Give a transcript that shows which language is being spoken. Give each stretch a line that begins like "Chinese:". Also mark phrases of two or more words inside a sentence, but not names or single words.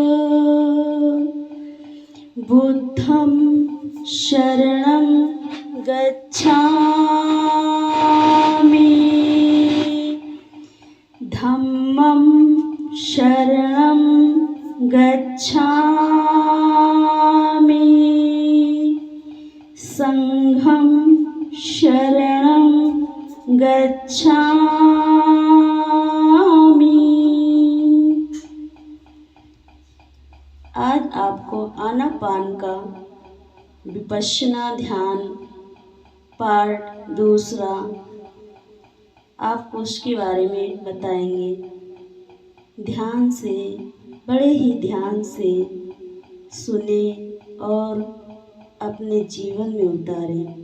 Pali: बुद्धं शरणं गच्छामि, धम्मं शरणं गच्छामि, संघं शरणं गच्छामि।
Hindi: आज आपको आनापान का विपश्यना ध्यान पार्ट दूसरा आपको उसके बारे में बताएंगे। ध्यान से, बड़े ही ध्यान से सुने और अपने जीवन में उतारें।